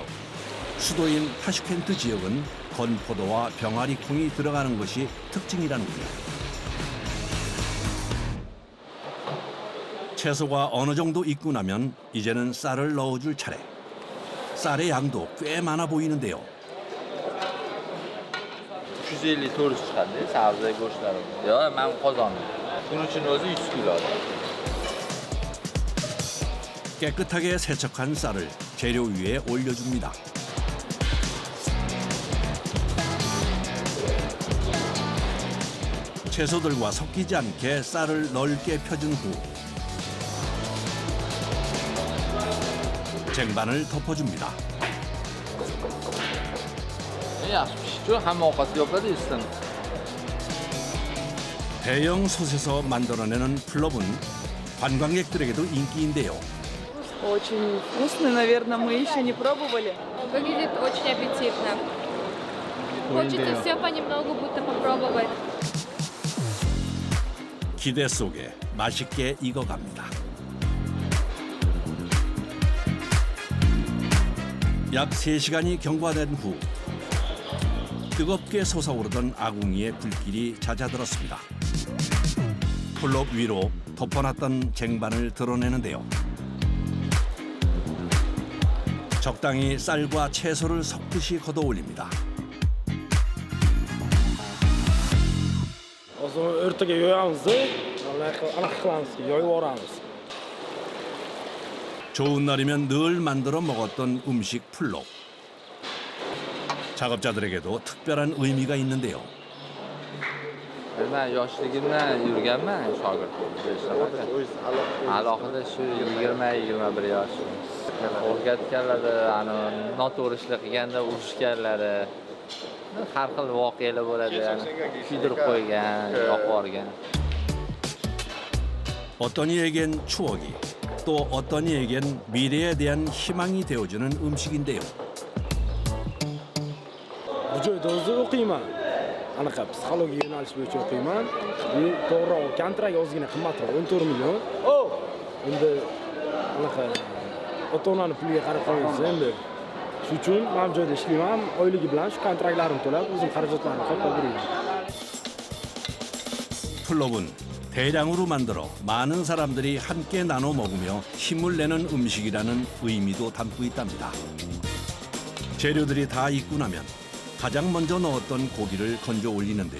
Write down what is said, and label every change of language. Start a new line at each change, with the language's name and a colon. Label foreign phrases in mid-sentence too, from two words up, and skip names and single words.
Korean: 수도인 타슈켄트 지역은 건포도와 병아리 콩이 들어가는 것이 특징이라는군요. 채소가 어느 정도 익고 나면 이제는 쌀을 넣어줄 차례. 쌀의 양도 꽤 많아 보이는데요.
Uzbek: 350-400 chiqadi, sabzi go'shtlari. Yo'q, men qozondim. Buning uchun o'zi 100 kilo.
Korean: 깨끗하게 세척한 쌀을 재료 위에 올려줍니다. 채소들과 섞이지 않게 쌀을 넓게 펴준 후 쟁반을 덮어줍니다.
Uzbek: yaxshi pishdi, hamma ovqatga yopadi ustidan.
Korean: 대형 솥에서 만들어내는 플럽은 관광객들에게도 인기인데요.
Russian: Очень вкусно, наверное, мы еще не пробовали. Выглядит очень аппетитно. Хочется все понемногу будто попробовать.
Korean: 기대 속에 맛있게 익어갑니다. 약 3시간이 경과된 후 뜨겁게 솟아오르던 아궁이의 불길이 잦아들었습니다. 플럽 위로 덮어놨던 쟁반을 드러내는데요. 적당히 쌀과 채소를 섞듯이 걷어 올립니다.
Uzbek: o'rtaga yoyamiz-da, anaqa qilamiz, yoyib yuboramiz.
Korean: 좋은 날이면 늘 만들어 먹었던 음식 플럽. 작업자들에게도 특별한 의미가 있는데요.
Uzbek: Men yoshligimdan yurganman shogird bo'lib. Alohida shu 20-21 yosh. O'rgatganlari, noto'g'ri ishlar qilganda urishganlari, har xil voqealar bo'ladi. Kuydirib qo'ygan, yoqib yuborgan.
Korean: 어떤 이에겐 추억이, 또 어떤 이에겐 미래에 대한 희망이 되어주는 음식인데요.
Uzbek: Bu joyda o'zi o'qiyman. Anaqa psixologiya yo'nalishi bo'yicha o'qiyman. Bu to'g'riroq kontrakt ozgina qimmatroq, 14 million. Endi anaqa ota-onani puliga qarab qo'yamiz endi. Shuning uchun men bu joyda ishlayman, oyligi bilan shu kontraktlarimni to'lab, o'zim xarajatlarimni qoplab berayman.
Korean: 플럽은 대량으로 만들어 많은 사람들이 함께 나눠 먹으며 힘을 내는 음식이라는 의미도 담고 있답니다. 재료들이 다 익고 나면 가장 먼저 넣었던 고기를 건져 올리는데요.